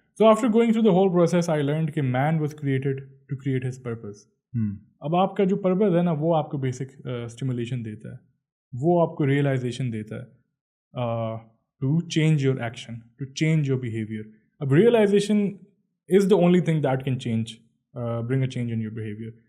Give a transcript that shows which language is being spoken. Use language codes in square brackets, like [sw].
[en] So after going through the whole process, I learned کہ man was created to create his purpose. [ur] اب آپ کا جو purpose ہے نا وہ آپ کو بیسک اسٹیمولیشن دیتا ہے, وہ آپ کو ریئلائزیشن دیتا ہے [en] To change your action, to change your behaviour. اب realisation is the only thing that can change bring a change in your behaviour.